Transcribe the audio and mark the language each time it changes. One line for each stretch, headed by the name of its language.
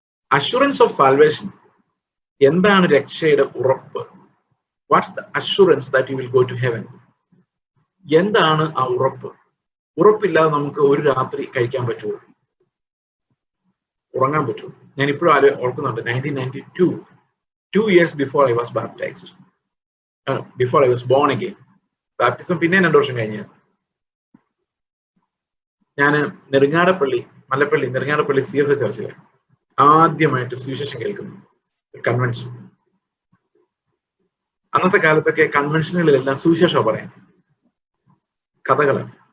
English: assurance of salvation,
Malayalam: എന്താണ് രക്ഷയുടെ ഉറപ്പ്?
English: What's the assurance that you will go to heaven?
Malayalam: എന്താണ് ആ ഉറപ്പ്? ഉറപ്പില്ലാതെ നമുക്ക് ഒരു രാത്രി കഴിക്കാൻ പറ്റുമോ, ഉറങ്ങാൻ പറ്റുമോ? ഞാൻ ഇപ്പോഴും ഓർക്കുന്നുണ്ട്,
English: 1992, 2 years before I was baptized, before I was born again.
Malayalam: Baptism പിന്നെ 2 വർഷം കഴിഞ്ഞ ഞാൻ നെടുങ്ങാടപ്പള്ളി CS ചർച്ചിലെ ആദ്യമായിട്ട് സുവിശേഷം കേൾക്കുന്നു, കൺവെൻഷൻ. അന്നത്തെ കാലത്തൊക്കെ കൺവെൻഷനുകളിലെല്ലാം സുവിശേഷം പറയാം, കഥകള്.